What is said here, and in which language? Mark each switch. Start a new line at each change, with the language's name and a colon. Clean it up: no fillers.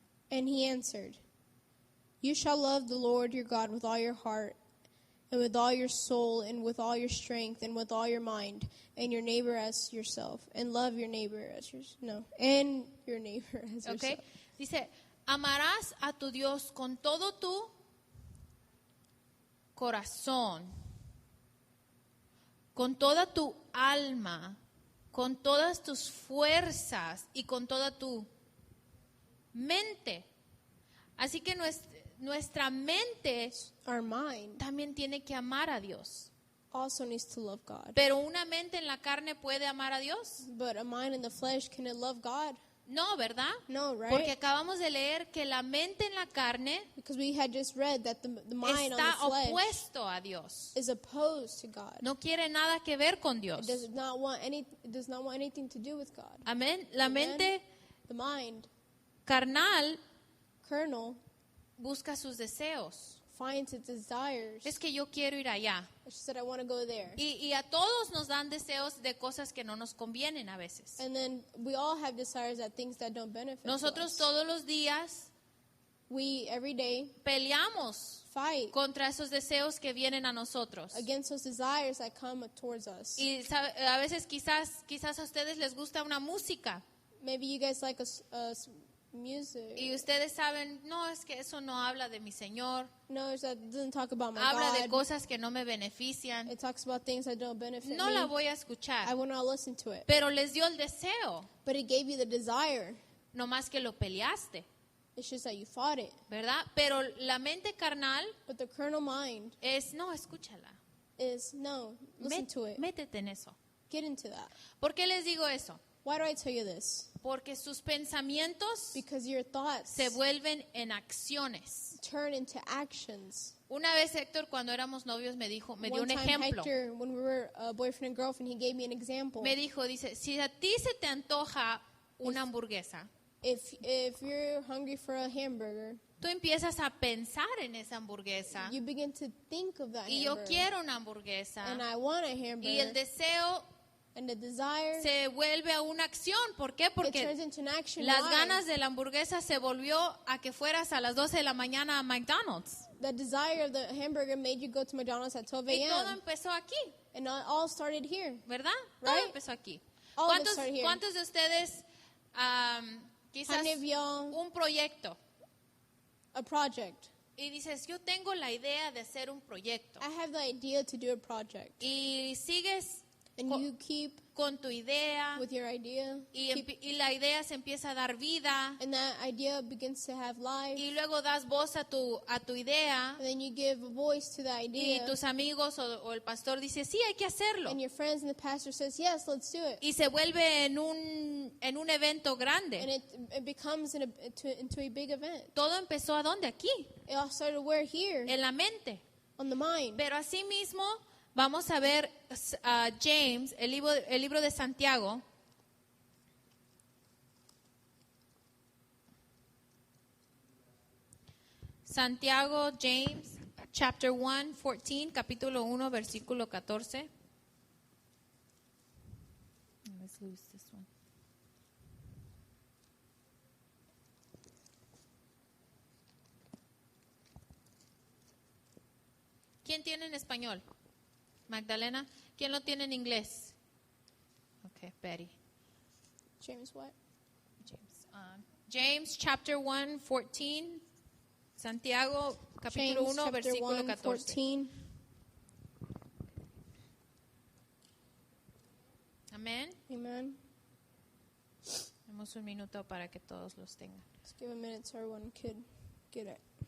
English: And he answered, "You shall love the Lord your God with all your heart, and with all your soul, and with all your strength, and with all your mind, and your neighbor as yourself, and love your neighbor as and your neighbor as Okay. yourself."
Spanish: Dice, amarás a tu Dios con todo tu corazón, con toda tu alma, con todas tus fuerzas y con toda tu mente. Así que nuestra mente
English: Our mind
Spanish: también tiene que amar a Dios.
English: also needs to love God.
Spanish: Pero una mente en la carne puede amar a Dios.
English: But a mind in the flesh, can it love God?
Spanish: No, ¿verdad?
English: No, right?
Spanish: Porque acabamos de leer que la mente en la carne
English: Because we had just read that the mind on
Spanish: está
English: the flesh
Spanish: opuesto a Dios.
English: is opposed to God.
Spanish: No quiere nada que ver con Dios.
English: It does not want anything to do with God.
Spanish: Amén. La
English: Amen.
Spanish: mente
English: The mind,
Spanish: carnal
English: carnal,
Spanish: busca sus deseos.
English: finds its desires.
Spanish: Es que yo quiero ir allá.
English: She said, "I want to go there."
Spanish: Y a todos nos dan deseos de cosas que no nos convienen a veces.
English: And then we all have desires at things that don't benefit
Spanish: Nosotros
English: us.
Spanish: todos los días
English: We every day
Spanish: peleamos
English: fight
Spanish: contra esos deseos que vienen a nosotros.
English: against those desires that come towards us.
Spanish: Y a veces quizás a ustedes les gusta una música
English: Maybe you guys like music.
Spanish: y ustedes saben, no, es que eso no habla de mi Señor,
English: No, that doesn't talk about my
Spanish: habla de
English: God.
Spanish: cosas que no me benefician.
English: It talks about things that don't benefit
Spanish: No
English: me.
Spanish: la voy a
English: I
Spanish: escuchar,
English: will not listen to it.
Spanish: pero les dio el deseo,
English: But it gave you the desire.
Spanish: no más que lo peleaste,
English: It's just that you fought it.
Spanish: ¿verdad? Pero la mente carnal
English: But the carnal mind
Spanish: es, no, escúchala,
English: is, no, listen to it.
Spanish: métete en eso.
English: Get into that.
Spanish: ¿Por qué les digo eso?
English: Why do I tell you this?
Spanish: Porque sus pensamientos
English: Because your thoughts
Spanish: se vuelven en acciones.
English: turn into actions.
Spanish: Una vez Héctor, cuando éramos novios, me dio
English: One
Spanish: un
English: time,
Spanish: ejemplo.
English: Hector, when we were boyfriend and girlfriend, he gave me an example.
Spanish: Me dijo, dice, si a ti se te antoja una hamburguesa,
English: If you're hungry for a hamburger,
Spanish: tú empiezas a pensar en esa hamburguesa.
English: you begin to think of that
Spanish: Y yo
English: hamburger.
Spanish: quiero una hamburguesa.
English: And I want a
Spanish: Y el
English: hamburger.
Spanish: deseo
English: And the desire,
Spanish: se vuelve a una acción. ¿Por qué?
English: it
Spanish: Porque
English: turns into an action.
Spanish: las
English: Why?
Spanish: ganas de la hamburguesa se volvió a que fueras a las 12 de la mañana a McDonald's.
English: The desire of the hamburger made you go to McDonald's at 12
Spanish: Y todo
English: a.m.
Spanish: empezó aquí,
English: And it all started here.
Spanish: ¿verdad? Todo
English: Right?
Spanish: empezó aquí.
English: All of it started here.
Spanish: ¿Cuántos de ustedes
English: How
Spanish: quizás
English: many of y'all,
Spanish: un proyecto?
English: a project?
Spanish: Y dices, yo tengo la idea de hacer un proyecto.
English: I have the idea to do a project.
Spanish: Y sigues
English: And Co- you keep
Spanish: con tu idea
English: with your idea.
Spanish: y la idea se empieza a dar vida
English: And that idea begins to have life.
Spanish: y luego das voz a tu idea
English: And then you give a voice to the
Spanish: y
English: idea.
Spanish: tus amigos o el pastor dice, sí, hay que hacerlo.
English: And your friends and the pastor says, yes, let's do it.
Spanish: Y se vuelve en un evento
English: And
Spanish: grande.
English: it becomes into a big event.
Spanish: Todo empezó ¿a dónde? Aquí,
English: It all started where? Here,
Spanish: en la mente.
English: on the mind.
Spanish: Pero así mismo vamos a ver a James, el libro de Santiago.
English: Santiago, James, chapter 1, 14,
Spanish: capítulo 1, versículo 14.
English: Let's lose this one.
Spanish: ¿Quién tiene en español? Magdalena. ¿Quién lo tiene en inglés?
English: Okay, Betty. James what? James. James chapter 1, 14.
Spanish: Santiago capítulo
English: James
Spanish: 1,
English: chapter
Spanish: versículo
English: 1,
Spanish: 14.
English: 14.
Spanish: Amén.
English: Amen.
Spanish: Demos un minuto para que todos los tengan.
English: Let's give a minute so everyone could get it.